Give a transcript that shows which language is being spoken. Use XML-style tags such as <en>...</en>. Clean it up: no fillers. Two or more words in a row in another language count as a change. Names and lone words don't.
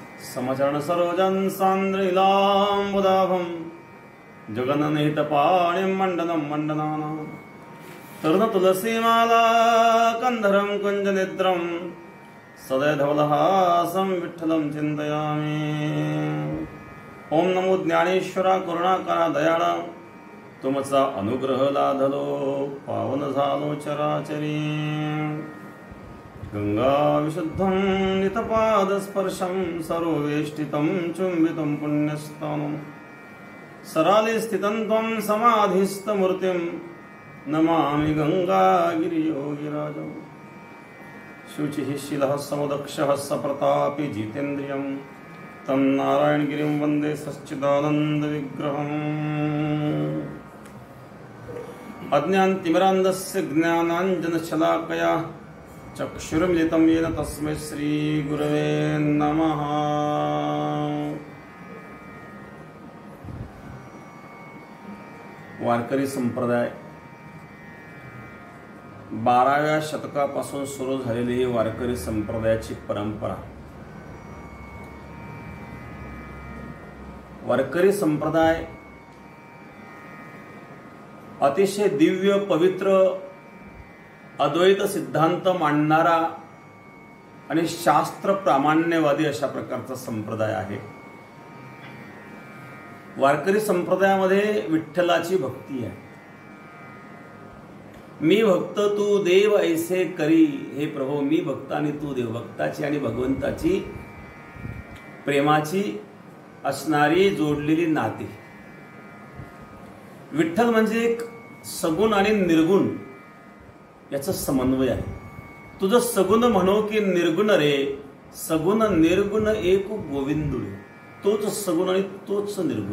<sa>समचरण सरोजन सान्द्रलीलाम्बुदाभं जगन्निहितपाणिं मण्डनं मण्डनानां तरुण तुलसीमाला कंधरं कुञ्जनिद्रं सदय धवलहासं विठ्ठलं चिन्तयामि।</sa> <mr>ओम नमो ज्ञानेश्वरा करुणाकरा दयाळा, तुमचा अनुग्रह लाधलो पावन झालो चराचरी।</mr> <sa>गंगा विशुद्धं नितपादस्पर्शं सरोवेष्टितं चुंबितं पुण्यस्थानं सराले स्थितं त्वं समाधिस्थमूर्तिं नमामि गंगागिरियोगिराजं। शुचिः शीलः समुदक्षः सप्रतापी जितेन्द्रियं तं नारायणगिरिं वन्दे सच्चिदानन्दविग्रहम्। अज्ञानतिमिरान्धस्य ज्ञानाञ्जनशलाकया चक्षुरुन्मिलितं येन तस्मै श्रीगुरवे नमः।</sa> <mr>वारकरी संप्रदाय 12व्या शतकापासून सुरू झालेली ही वारकरी संप्रदायाची परंपरा। वारकरी संप्रदाय अतिशय दिव्य पवित्र अद्वैत सिद्धांत मांडणारा आणि शास्त्र प्रामाण्यवादी अशा प्रकारचा संप्रदाय आहे। वारकरी संप्रदायामध्ये विठ्ठलाची भक्ती आहे। मी भक्त तू देव ऐसे करी, हे प्रभू मी भक्त आणि तू देव, भक्ताची आणि भगवंताची प्रेमाची असणारी जोडलेली नाती। विठ्ठल म्हणजे एक सगुण आणि निर्गुण याचा समन्वय आहे। तुझं सगुण म्हणो की निर्गुण रे, सगुण निर्गुण एक गोविंदुळे, तोच सगुण आणि तोच निर्गुण।</mr>